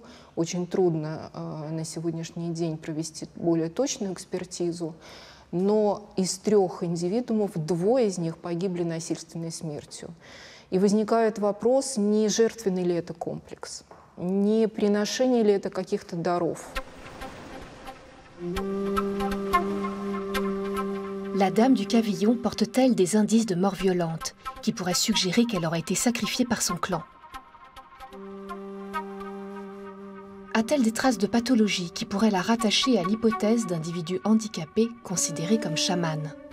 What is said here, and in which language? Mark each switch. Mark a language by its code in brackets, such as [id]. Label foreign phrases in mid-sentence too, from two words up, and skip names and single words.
[ru] Очень трудно на сегодняшний день провести более точную экспертизу. Но из 3 индивидуумов 2 из них погибли насильственной смертью. И возникает вопрос, не жертвенный ли это комплекс, не приношение ли это каких-то даров. [fr] La Dame du Cavillon porte-t-elle des indices de mort violente qui pourraient suggérer qu'elle aurait été sacrifiée par son clan? A-t-elle des traces de pathologie qui pourraient la rattacher à l'hypothèse d'individus handicapés considérés comme chamans?